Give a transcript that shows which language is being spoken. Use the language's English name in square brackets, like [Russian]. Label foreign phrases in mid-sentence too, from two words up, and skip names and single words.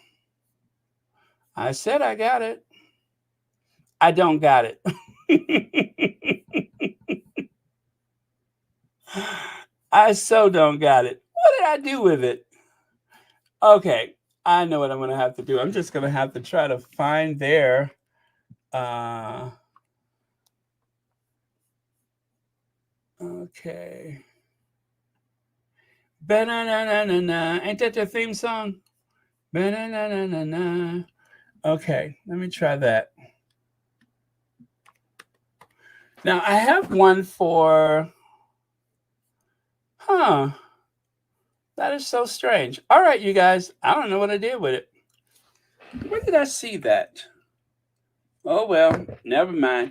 [English] I said I got it. I don't got it. I so don't got it. What did I do with it? Okay, I know what I'm gonna have to do. I'm just gonna have to try to find their okay. Ba-na-na-na-na-na. Ain't that their theme song? Ba-na-na-na-na-na. Okay, let me try that. Now I have one for, that is so strange. All right, you guys, I don't know what I did with it. Where did I see that? Oh well, never mind.